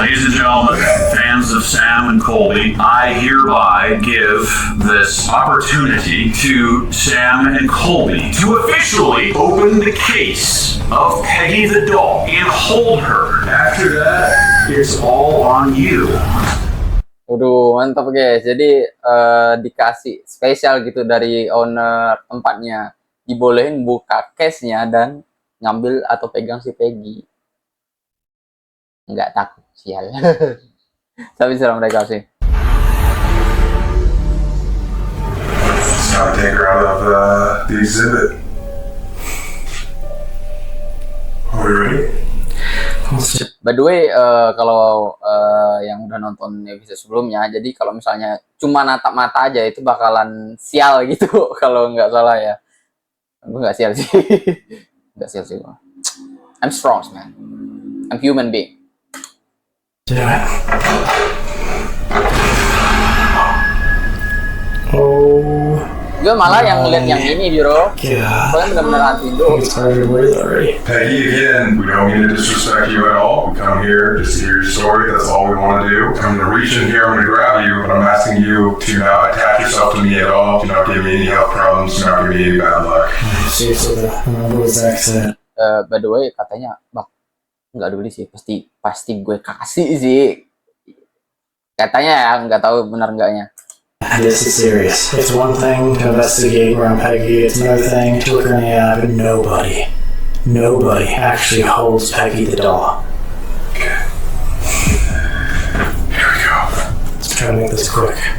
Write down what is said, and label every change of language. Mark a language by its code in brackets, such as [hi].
[en] Ladies and gentlemen, fans of Sam and Colby, I hereby give this opportunity to Sam and Colby to officially open the case of Peggy the doll and hold her. After that, it's all on you. [id] Waduh, mantap guys. Jadi dikasih spesial gitu dari owner tempatnya. Dibolehin buka case-nya dan ngambil atau pegang si Peggy. Nggak takut, sial. Tapi serah mereka sih. [en] Just gotta take her out of the exhibit. Are we ready? By the way, [id] kalau yang udah nonton episode sebelumnya, jadi kalau misalnya cuma natap mata aja itu bakalan sial gitu kalau nggak salah ya. Gue nggak sial sih, nggak sial sih. [en] I'm strong man, I'm human being. Oh. [id] Gue gue malah yang ngeliat yang ini, bro. [en] God. [id] Soalnya bener-bener anti Indo. [en] It's hard to breathe already. Peggy, again, we don't mean to disrespect you at all. We come here just to hear your story. That's all we want to do. I'm going to reach in here, I'm going to grab you, but I'm asking you to not attach yourself to me at all. Do not give me any health problems. Do not give me any bad luck. Seriously, I remember what Zach said. By the way, [id] katanya, bak, nggak dulu sih, pasti gue kasih sih. Katanya ya, nggak tahu benar enggaknya. [en] This is serious. It's one thing to investigate around Peggy. It's another thing to look her in the eye, but nobody actually holds Peggy the doll. Okay. Here we go. Let's try to make this quick.